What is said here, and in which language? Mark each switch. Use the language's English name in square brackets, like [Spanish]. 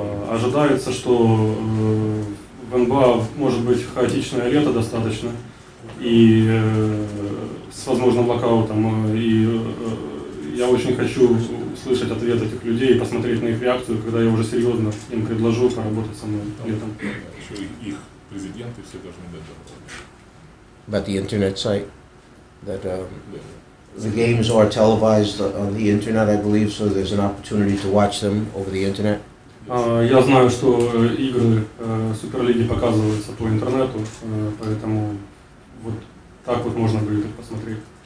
[Russian] Ожидается, что в НБА может быть хаотичное лето достаточно, и с возможным локаутом, и я очень хочу услышать ответ этих людей и посмотреть на их реакцию, когда я уже серьезно им предложу поработать со мной летом. Их президенты все должны быть готовы. [English] About the internet site, that the games are televised on the internet, I believe, so there's an opportunity to watch them over the internet. [Russian] Я знаю, что игры Суперлиги показываются по интернету, поэтому вот так вот можно будет их посмотреть.